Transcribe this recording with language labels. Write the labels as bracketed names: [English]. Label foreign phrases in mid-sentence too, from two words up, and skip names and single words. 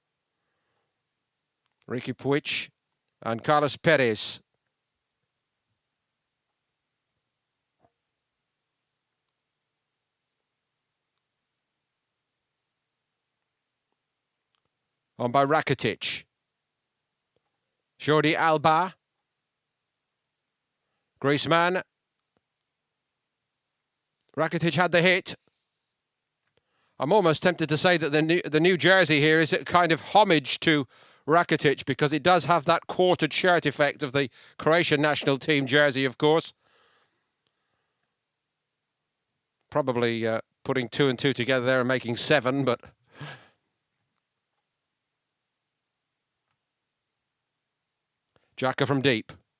[English] Riqui Puig and Carlos Perez. On by Rakitic. Jordi Alba. Griezmann. Rakitic had the hit. I'm almost tempted to say that the new jersey here is a kind of homage to Rakitic, because it does have that quartered shirt effect of the Croatian national team jersey, of course. Probably putting 2 and 2 together there and making 7, but Xhaka from deep.